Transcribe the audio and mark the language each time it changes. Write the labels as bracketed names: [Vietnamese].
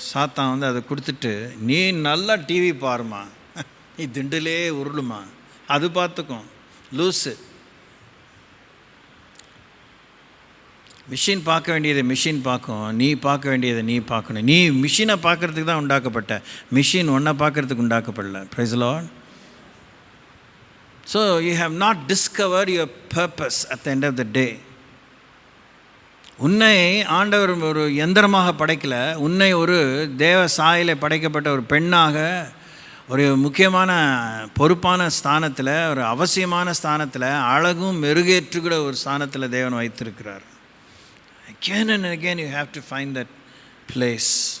[Tamil] சாத்தான் அதை கொடுத்துட்டு, நீ நல்லா டிவி பாருமா, நீ திண்டிலே உருளுமா, அது பார்த்துக்கும், லூஸு. மிஷின் பார்க்க வேண்டியதை மிஷின் பார்க்கும், நீ பார்க்க வேண்டியதை நீ பார்க்கணும். நீ மிஷினை பார்க்குறதுக்கு தான் உண்டாக்கப்பட்ட, மிஷின் ஒன்றை பார்க்குறதுக்கு உண்டாக்கப்படல. Praise the Lord. [English] So you have not discovered your purpose at the end of the day. [Tamil] உன்னை ஆண்டவர் ஒரு எந்திரமாக படைக்கலை, உன்னை ஒரு தேவ சாயலை படைக்கப்பட்ட ஒரு பெண்ணாக, ஒரு முக்கியமான பொறுப்பான ஸ்தானத்தில், ஒரு அவசியமான ஸ்தானத்தில், அழகும் மெருகேற்றுகிற ஒரு ஸ்தானத்தில் தேவன் வைத்திருக்கிறார். [English] Again and again you have to find that place.